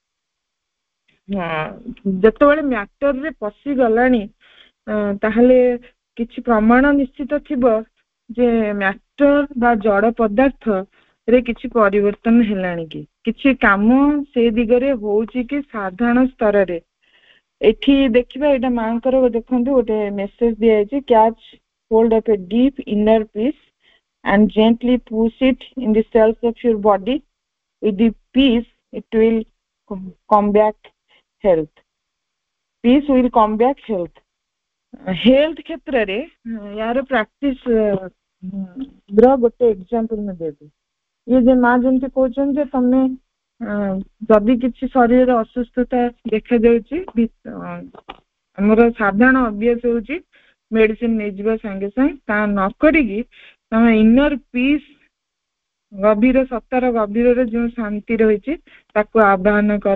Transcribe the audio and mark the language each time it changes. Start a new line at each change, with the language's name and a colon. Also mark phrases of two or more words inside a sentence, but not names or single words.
Odia: ଯେତେବେଳେ ମ୍ୟାଟରରେ ପଶିଗଲାଣି ତାହେଲେ କିଛି ପ୍ରମାଣ ନିଶ୍ଚିତ ଥିବ ଯେ ମ୍ୟାଟର ବା ଜଡ଼ ପଦାର୍ଥ ରେ କିଛି ପରିବର୍ତ୍ତନ ହେଲାଣି କି, କିଛି କାମ ସେ ଦିଗରେ ହଉଛି କି ସାଧାରଣ ସ୍ତରରେ। ଏଠି ଦେଖିବା, ଏଇଟା ମାଙ୍କର ଦେଖନ୍ତୁ ଗୋଟେ ମେସେଜ ଦିଆଯାଇଛି,
English: catch hold of a deep inner peace and gently push it in the cells of your body. With the peace it will come back health. Peace will come back health.
Odia: Health କ୍ଷେତ୍ରରେ यार practice ର ଗୋଟେ ଏକ୍ସାମ୍ପଲ ମୁଁ ଦେବି। ଇଏ ଯେ ମା ଯେମିତି କହୁଛନ୍ତି ଯେ ତମେ ଯଦି କିଛି ଶରୀରରେ ଅସୁସ୍ଥତା ଦେଖାଯାଉଛି, ଆମର ସାଧାରଣ ଅଭ୍ୟାସ ହଉଛି ମେଡିସିନ ନେଇଯିବା ସାଙ୍ଗେ ସାଙ୍ଗେ, ତା ନ କରିକି ତମେ
English: inner peace,
Odia: ଗଭୀର ସତ୍ତାର ଗଭୀରରେ ଯୋଉ ଶାନ୍ତି ରହିଛି ତାକୁ ଆବାହନ କର।